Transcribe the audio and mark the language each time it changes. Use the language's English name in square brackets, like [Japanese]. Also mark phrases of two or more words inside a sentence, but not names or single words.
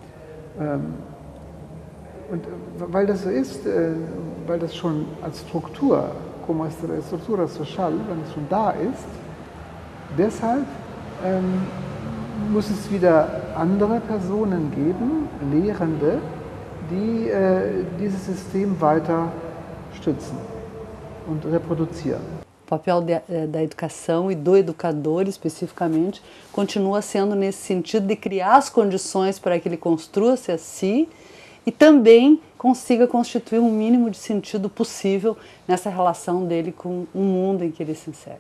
[German] Und weil das so ist, weil das schon als Struktur, [Spanish] como estructura social, [German] wenn es schon da ist, deshalb muss es wieder andere Personen geben, Lehrende, die dieses System weiter stützen und reproduzieren. [Portuguese] O papel da educação e do educador, especificamente, continua sendo nesse sentido de criar as condições para que ele construa-se a si e também consiga constituir um mínimo de sentido possível nessa relação dele com o mundo em que ele se insere.